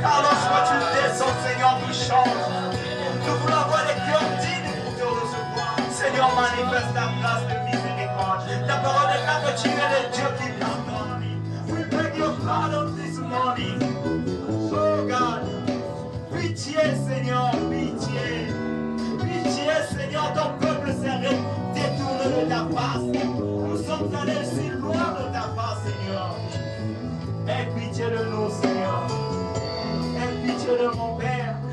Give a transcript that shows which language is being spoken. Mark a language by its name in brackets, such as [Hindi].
[French] Car lorsque tu descends, Seigneur, nous change. Nous voulons avoir les cœurs dignes pour te recevoir. Seigneur, manifeste ta grâce de miséricorde. Ta parole déclare que tu es le Dieu qui pardonne. [English] We beg your pardon this morning. [French] Oh God, pitié, Seigneur, pitié. Pitié, Seigneur, ton peuple s'est détourné de ta face. Nous sommes allés si loin de ta face, Seigneur. Aie pitié de nous, Seigneur. Aie pitié de mon Père.